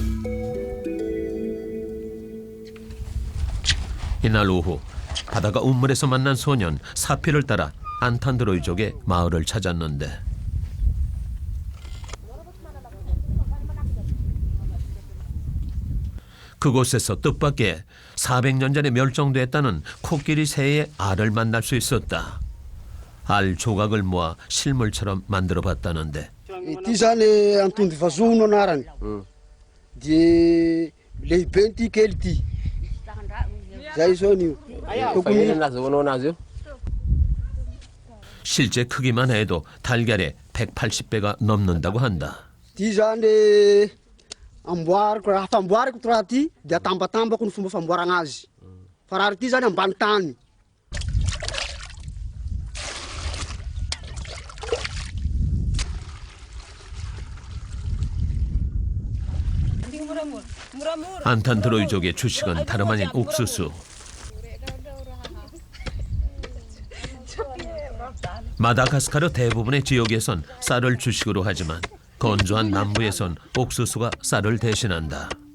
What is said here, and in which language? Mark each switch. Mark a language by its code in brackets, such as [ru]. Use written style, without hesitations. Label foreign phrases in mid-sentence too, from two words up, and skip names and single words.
[ko] 이날 오후 바다가 운물에서 만난 소년 사피를 따라 안탄드로이족의 마을을 찾았는데 그곳에서 뜻밖의 400년 전에 멸종됐다는 코끼리 새의 알을 만날 수 있었다. 알 조각을 모아 실물처럼 만들어 봤다는데 [mg] Ity zany antondro vazono anarany. Dia lehibe ity kely ity. Zay zao io. Tokony [ko] 실제 크기만 해도 달걀의 180배가 넘는다고 한다. [mg] ity zany amboariko raha famboariko to raha ty dia atambatambako ny fomba famboarana azy. Fa raha ity zany ambany tany. [ko] 안탄드로이족의 주식은 다름 아닌 옥수수. 마다가스카르 대부분의 지역에선 쌀을 주식으로 하지만 건조한 남부에선 옥수수가 쌀을 대신한다.